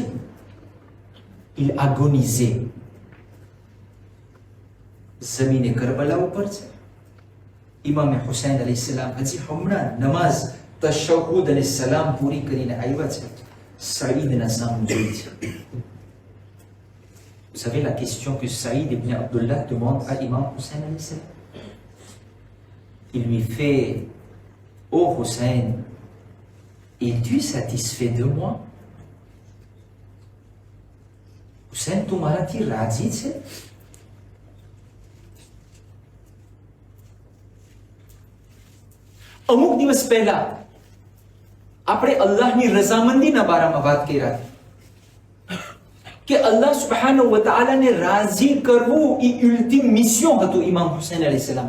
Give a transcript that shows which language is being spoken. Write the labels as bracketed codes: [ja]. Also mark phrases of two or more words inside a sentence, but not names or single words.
[fr] Il agonisait. [gu] જમીને કરબલા ઉપર છે. ઇમામ હુસૈન [ar] عليه السلام [gu] હજી હમણાં નમાઝ તશહુદ અને સલામ પૂરી કરીને આવ્યા છે. સઈદના સામે જોઈ છે. [fr] Vous savez la question que Saïd ibn Abdullah demande à Imam Hussein [ar] عليه السلام? [fr] Il lui fait: Ô Hussein, es-tu satisfait de moi? [gu] Hussein, તું મારાથી રાજી છે? અમુક દિવસ પહેલા આપણે અલ્લાહની રઝામંદીના બારામાં વાત કરી હતી કે અલ્લાહ [ar] سبحانه و تعالى [gu] રાજી કરવું એ [fr] ultime mission [gu] હતું ઇમામ હુસૈન [ar] عليه السلام.